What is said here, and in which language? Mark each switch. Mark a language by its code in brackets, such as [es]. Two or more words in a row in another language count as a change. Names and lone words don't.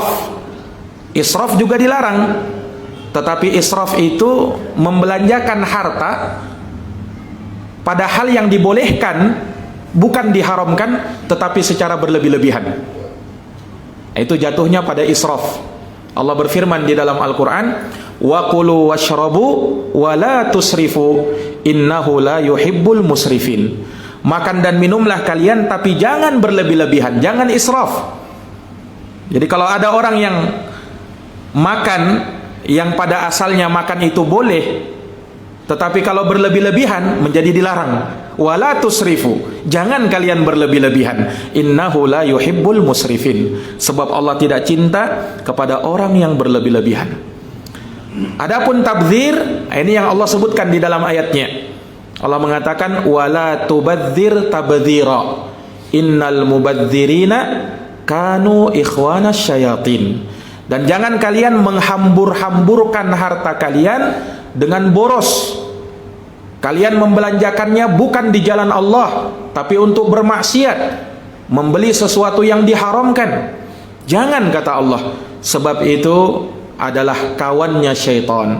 [id] Israf juga dilarang, tetapi israf itu membelanjakan harta pada hal yang dibolehkan, bukan diharamkan, tetapi secara berlebih-lebihan. Itu jatuhnya pada israf. Allah berfirman di dalam Al-Quran, [ar] وكلوا واشربوا ولا تسرفوا إنه لا يحب المسرفين. [id] Makan dan minumlah kalian, tapi jangan berlebih-lebihan, jangan israf. Jadi kalau ada orang yang makan yang pada asalnya makan itu boleh, tetapi kalau berlebih-lebihan menjadi dilarang. [ar] ولا تسرفوا, [id] jangan kalian berlebih-lebihan. [ar] إنه لا يحب المسرفين. [id] Sebab Allah tidak cinta kepada orang yang berlebih-lebihan. Adapun tabdzir, ini yang Allah sebutkan di dalam ayatnya. [ar] Allah mengatakan ولا تبذر تبذيرا. إن المبذرين كانوا إخوان الشياطين. [id] Dan jangan kalian menghambur-hamburkan harta kalian dengan boros. Kalian membelanjakannya bukan di jalan Allah, tapi untuk bermaksiat, membeli sesuatu yang diharamkan. Jangan, kata Allah, sebab itu adalah kawannya syaitan.